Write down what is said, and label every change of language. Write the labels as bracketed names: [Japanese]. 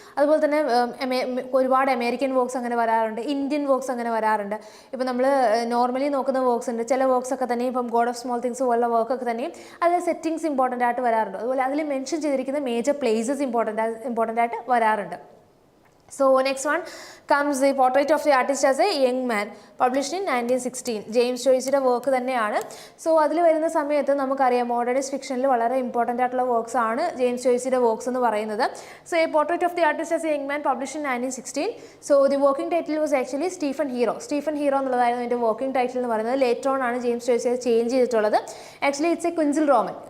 [Malayalam] അതുപോലെ തന്നെ ഒരുപാട് അമേരിക്കൻ വർക്ക്സ് അങ്ങനെ വരാറുണ്ട്, ഇന്ത്യൻ വർക്ക്സ് അങ്ങനെ വരാറുണ്ട്. ഇപ്പം നമ്മൾ നോർമലി നോക്കുന്ന വർക്ക്സ് ഉണ്ട്, ചില വർക്ക്സ് ഒക്കെ തന്നെയും ഇപ്പം ഗോഡ് ഓഫ് സ്മോൾ തിങ്സ് പോലുള്ള വർക്കൊക്കെ തന്നെയും അതിൽ സെറ്റിങ്സ് ഇമ്പോർട്ടൻ്റ് ആയിട്ട് വരാറുണ്ട്. അതുപോലെ അതിൽ മെൻഷൻ ചെയ്തിരിക്കുന്ന മേജർ പ്ലേസസ് ഇമ്പോർട്ടൻ്റ് ആയിട്ട് വരാറുണ്ട്. [English] So next one comes the portrait of the artist as a young man, published in 1916. [Malayalam] James ജോയ്സിയുടെ work തന്നെയാണ്. സോ അതിൽ വരുന്ന സമയത്ത് നമുക്കറിയാം മോഡേണിസ്റ്റ് ഫിക്ഷനിൽ വളരെ ഇമ്പോർട്ടൻ്റ് ആയിട്ടുള്ള വർക്ക്സ് ആണ് ജെയിംസ് ജോയ്സിയുടെ വർക്ക്സ് എന്ന് പറയുന്നത്. [English] So a portrait of the artist as a young man published in 1916. So the working title was actually Stephen Hero [Malayalam] എന്നുള്ളതായിരുന്നു അതിൻ്റെ വർക്കിംഗ് ടൈറ്റിൽ എന്ന് പറയുന്നത്. ലേറ്റർ ഓൺ ആണ് ജെയിംസ് ജോയ്സ് ചേഞ്ച് ചെയ്തിട്ടുള്ളത്. [English] Actually it's a künstlerroman.